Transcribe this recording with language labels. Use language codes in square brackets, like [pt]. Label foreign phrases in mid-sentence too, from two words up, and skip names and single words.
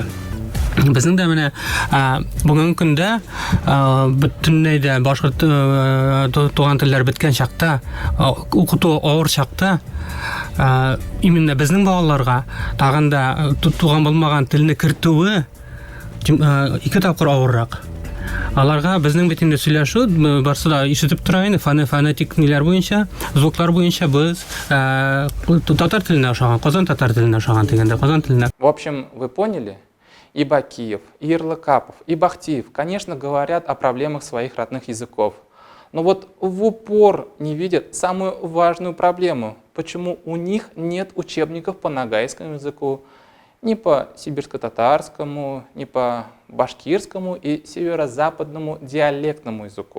[tt] Безнең дә менә бүгенге көндә бөтенләй дә башкорт туган телләр беткән чакта, укыту авыр чакта, именно безнең балаларга тагын да туган булмаган телне кертүе ике тапкыр авыррак. Аларга безнең бит инде сөйләшү барсы да ишетеп тора инде, фонетик ниләр буенча, звуклар буенча без татар теленә ошаган, Казан татар теленә ошаган дигәндә, Казан теленә. [ru] В общем, вы поняли? И Бакиев, и Ярлыкапов, и Бахтиев, конечно, говорят о проблемах своих родных языков. Но вот в упор не видят самую важную проблему. Почему у них нет учебников по ногайскому языку, ни по сибирско-татарскому, ни по башкирскому и северо-западному диалектному языку.